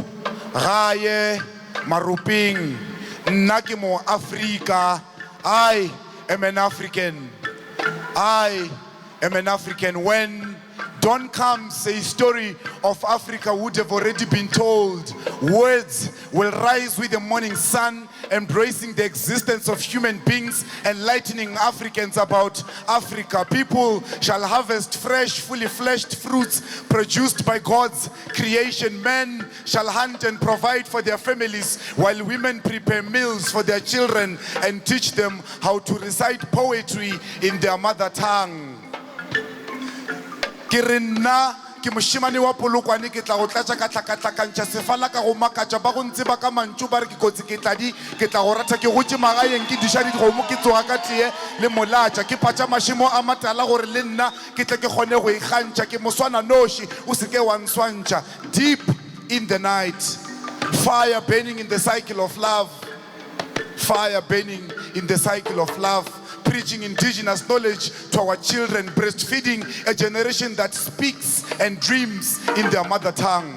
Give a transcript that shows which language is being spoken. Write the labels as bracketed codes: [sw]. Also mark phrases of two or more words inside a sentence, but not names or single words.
[nso] gae maropeng nna ke mo Africa [en] I am an African when dawn comes a story of Africa would have already been told words will rise with the morning sun embracing the existence of human beings, enlightening Africans about Africa. People shall harvest fresh, fully fleshed fruits produced by God's creation. Men shall hunt and provide for their families, while women prepare meals for their children and teach them how to recite poetry in their mother tongue. [nso] Ke moshimane wa polokwane ke tla go tlatsa ka tlhakatlhakantšha sefala ka go makatša ba go ntse ba ka mantšu ba re ke kotsi ke tla go rata ke gotse magaeng ke diša dikgomo ke tsoga ka tee le molatša ke patša mašimo a matala gore le nna ke tle ke kgone go ikgantšha ke moswana noši o se ke wa nswantšha. [en] Deep in the night, fire burning in the cycle of love, fire burning in the cycle of love, preaching indigenous knowledge to our children, breastfeeding a generation that speaks and dreams in their mother tongue.